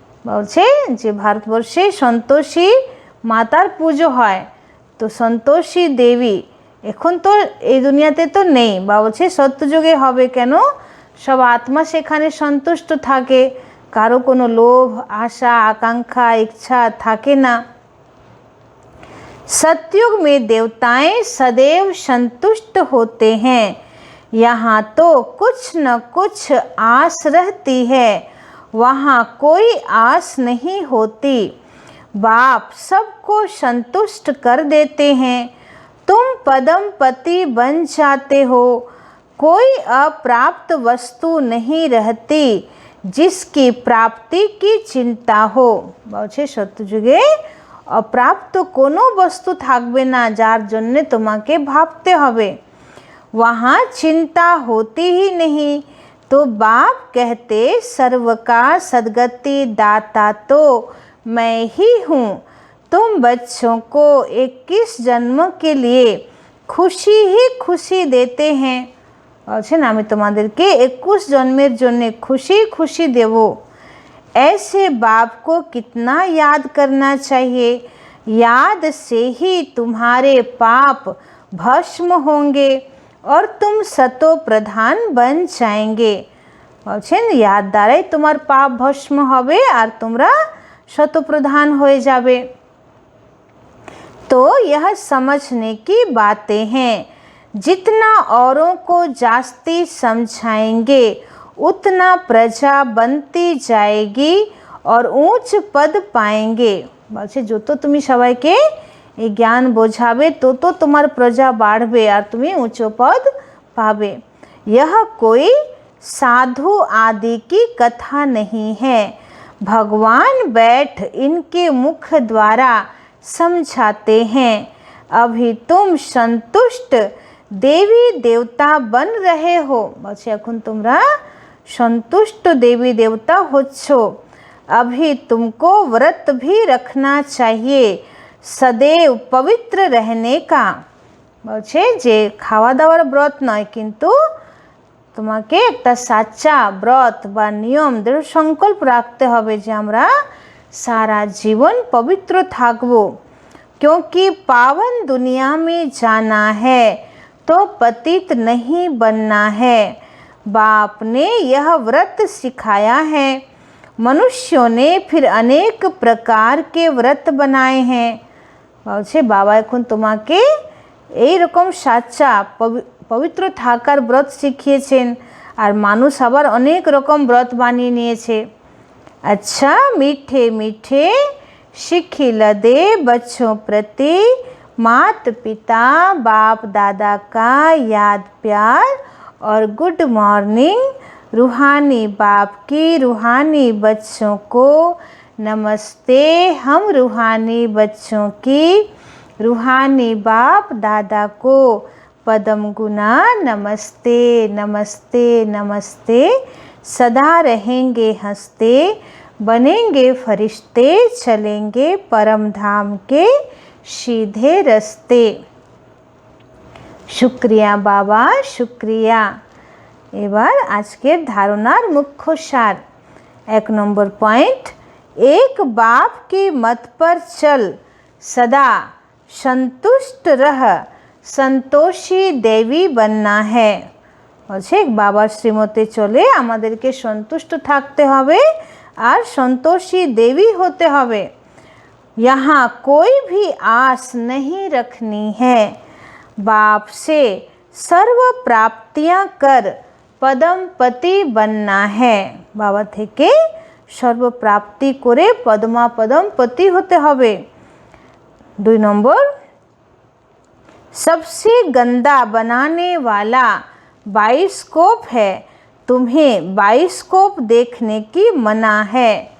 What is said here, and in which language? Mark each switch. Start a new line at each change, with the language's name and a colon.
Bangla: বলছে যে ভারতবর্ষে সন্তোষী মাতার পুজো হয়, তো সন্তোষী দেবী এখন তো এই দুনিয়াতে তো নেই, বা বলছে সত্যযুগে হবে। কেন? সব আত্মা সেখানে সন্তুষ্ট থাকে, কারো কোনো লোভ আশা আকাঙ্ক্ষা ইচ্ছা থাকে না।
Hindi: सतयुग में देवताएं सदैव संतुष्ट होते हैं, यहाँ तो कुछ न कुछ आस रहती है, वहाँ कोई आस नहीं होती। बाप सबको संतुष्ट कर देते हैं, तुम पदम पति बन जाते हो। कोई अप्राप्त वस्तु नहीं रहती जिसकी प्राप्ति की चिंता हो।
Bangla: বলছে সত্যযুগে অপ্রাপ্ত কোনো বস্তু থাকবে না যার জন্যে তোমাকে ভাবতে হবে।
Hindi: वहाँ चिंता होती ही नहीं। तो बाप कहते सर्व का सद्गति दाता तो मैं ही हूँ। तुम बच्चों को 21 जन्म के लिए खुशी ही खुशी देते हैं।
Bangla: বলছেন আমি তোমাদেরকে 21 জন্মের জন্য খুশি খুশি দেব।
Hindi: ऐसे बाप को कितना याद करना चाहिए, याद से ही तुम्हारे पाप भस्म होंगे और तुम सतो प्रधान बन जाएंगे।
Bangla: বলছেন याद দ্বারাই তোমার পাপ ভস্ম হবে আর তোমরা
Hindi: शतप्रधान हो जावे। तो यह समझने की बातें हैं। जितना औरों को जास्ती समझाएंगे उतना प्रजा बनती जाएगी और ऊंच पद पाएंगे।
Bangla: বলছে যত তুমি সবাইকে এই জ্ঞান বোঝাবে তত তোমার প্রজা বাড়বে আর তুমি উচ্চ পদ
Hindi: पावे। यह कोई साधु आदि की कथा नहीं है। भगवान बैठ इनके मुख द्वारा समझाते हैं। अभी तुम संतुष्ट देवी देवता बन रहे हो।
Bangla: বলছে এখন তোমরা
Hindi: संतुष्ट देवी देवता
Bangla: होच्छो।
Hindi: अभी तुमको व्रत भी रखना चाहिए सदैव पवित्र रहने का।
Bangla: বলছে যে খাওয়া দাওয়ার ব্রত নয়, কিন্তু তোমাকে একটা সাচ্চা ব্রত বা নিয়ম দৃঢ় সংকল্প রাখতে হবে যে আমরা
Hindi: सारा जीवन पवित्र
Bangla: থাকবো।
Hindi: क्योंकि पावन दुनिया में जाना है तो पतित नहीं बनना है। बाप ने यह व्रत सिखाया है। मनुष्यों ने फिर अनेक प्रकार के व्रत बनाए हैं।
Bangla: বলছে বাবা এখন তোমাকে এই রকম সাচ্চা পবিত্র থাকার ব্রত শিখিয়েছেন, আর মানুষ আবার অনেক রকম ব্রত বানিয়ে নিয়েছে।
Hindi: अच्छा मीठे मीठे शिखिल दे बच्चों प्रति मात पिता बाप दादा का याद प्यार और गुड मॉर्निंग। रूहानी बाप की रूहानी बच्चों को नमस्ते। हम रूहानी बच्चों की रूहानी बाप दादा को पदम गुना नमस्ते नमस्ते नमस्ते। सदा रहेंगे हंसते बनेंगे फरिश्ते चलेंगे परम धाम के सीधे रास्ते। शुक्रिया बाबा शुक्रिया।
Bangla: এবার আজকের ধারণার মুখ্য সার। 1 নম্বর পয়েন্ট,
Hindi: एक बाप की मत पर चल सदा संतुष्ट रह संतोषी देवी बनना है।
Bangla: বলছে বাবার শ্রীমতে চলে আমাদেরকে সন্তুষ্ট থাকতে হবে আর সন্তোষী দেবী হতে হবে।
Hindi: यहाँ कोई भी आस नहीं रखनी है। बाप से सर्व प्राप्तियां कर पदम पति बनना है।
Bangla: बाबा থেকে সর্ব প্রাপ্তি করে পদ্মা পদম পতি হতে হবে। 2 নম্বর,
Hindi: सबसे गंदा बनाने वाला बाइस्कोप है। तुम्हें बाइस्कोप देखने की मना है।